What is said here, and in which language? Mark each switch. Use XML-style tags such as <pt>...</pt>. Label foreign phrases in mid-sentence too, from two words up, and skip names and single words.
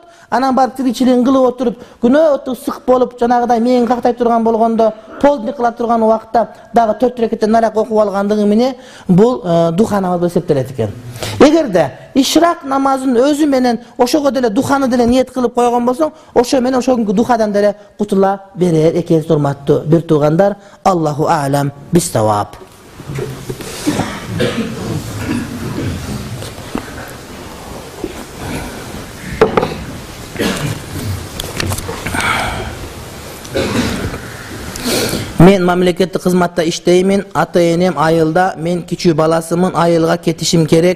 <ky>Анан барып тиричилигин кылып отуруп, күнөө ысык болуп, жанагыдай мээң кактай турган болгондо, полдник кыла турган убакта дагы 4 рекеттен нарак окуп алгандыгы менен бул духа намаз болуп эсептелет экен. Эгерде ишрак намазын өзү менен ошого деле духаны деле ниет кылып койгон болсоң, ошо менен ошол күнгү духадан деле кутула берер экенсиз, урматтуу бир туугандар.</ky> <ar>الله أعلم بالصواب.</ar> <ky>Мен мамлекеттик кызматта иштеймин. Ата-энем айылда, мен кичүү баласымын, айылга кетишим керек.</ky>